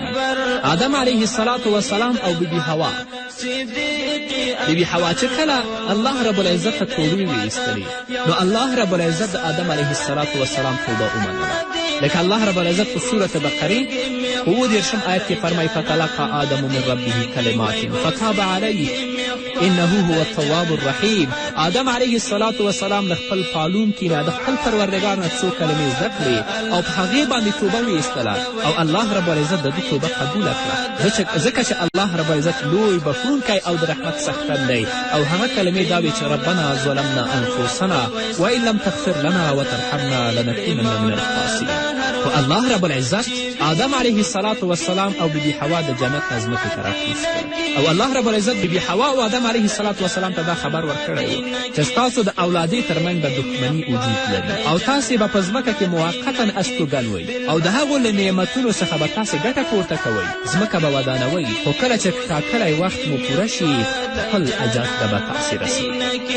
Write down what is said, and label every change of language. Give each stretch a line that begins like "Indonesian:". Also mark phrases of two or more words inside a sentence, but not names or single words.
Pashto: آدم علیه السلام او بیبي هوا چې کله الله رب العزت ته توبې ویستلې نو الله رب العزت د آدم علیه السلام توبه ومنله. لکه الله رب العزت په سورة بقرې په 30 آیت کې فرمایي
Arabic: فتلقى آدم من ربه کلمات فتاب علیه انه هو التواب الرحیم.
Pashto: آدم علیه السلام له خپل پالونکي نه د خپل پروردګار نه څو کلمې زده کړې او په هغې باندې توبه ویستله او الله رب العزت د ده توبه قبوله کړه، ځکه چې الله رب العزت لوی بخښونکی او د رحمت څښتن دی. او هغه کلمې دا وې چې
Arabic: ربنا ظلمنا انفسنا وان لم تغفر لنا وترحمنا لنکونن من الخاسرین.
Pashto: خو الله رب العزت آدم علیه السلام او بیبي حوا د جنت نه ځمکې ته راکوز کړل او الله رب العزت بیبي حوا او آدم علیه السلام ته دا خبر ورکړی و چې ستاسو د اولادې ترمنځ به دښمني وجود لري او تاسې به په ځمکه کې موقتا استوګن وئ او د هغو له نعمتونو څخه به تاسې ګټه پورته کوئ، ځمکه به ودانوئ، خو کله چې ټاکلی وخت مو پوره شي خپل اجل ته به تاسې رسېږي.